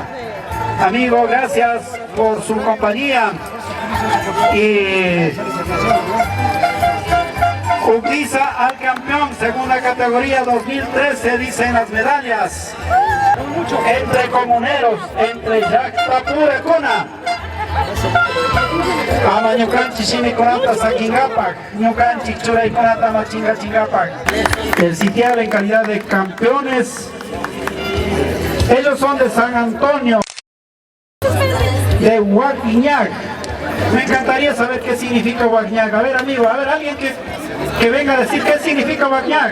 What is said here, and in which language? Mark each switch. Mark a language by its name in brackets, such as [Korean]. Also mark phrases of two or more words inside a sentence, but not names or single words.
[Spanish] Amigo, gracias por su compañía. Y utiliza al campeón, segunda categoría 2013, dicen las medallas. Entre comuneros, entre [Quechua] Yactapura Cuna. Ama ñukanchi shimi kunata sakingapak, ñukanchi churay kunata machinga chingapak. [Spanish] El sitial en calidad de campeones. Ellos son de San Antonio, de Huaquiñac. Me encantaría saber qué significa Huaquiñac. A ver, amigo, a ver, alguien que venga a decir qué significa Huaquiñac.